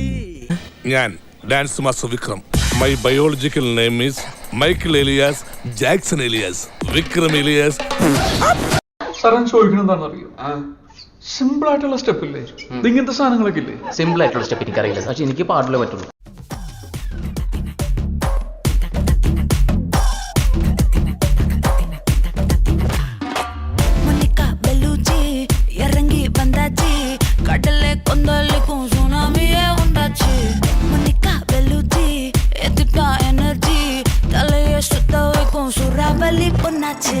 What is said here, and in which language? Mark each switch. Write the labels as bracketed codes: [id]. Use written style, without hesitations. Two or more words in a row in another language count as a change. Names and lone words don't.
[ml] ഞാൻ ഡാൻസ് മാസ്റ്റർ വിക്രം. [en] My biological name is Michael alias Jackson alias Vikram alias. [ml] സാറൻ ചോദിക്കണം എന്താണെന്നറിയോ? സിമ്പിൾ ആയിട്ടുള്ള സ്റ്റെപ്പ് ഇല്ലേ, ഇങ്ങനത്തെ സാധനങ്ങളൊക്കെ ഇല്ലേ? സിമ്പിൾ ആയിട്ടുള്ള സ്റ്റെപ്പ് എനിക്കറിയില്ല, പക്ഷെ എനിക്ക് പാടില്ലേ പറ്റുള്ളൂ. [ta] இறங்கி வந்தாச்சு, கடலை கொந்தளிக்கும் சுனாமியே உண்டாச்சு. மணிக்கா வெல்லுச்சி, எதிர்த்தா எனர்ஜி, தலைய சுத்த வைக்கும் சூறாவளி பொண்ணாச்சு.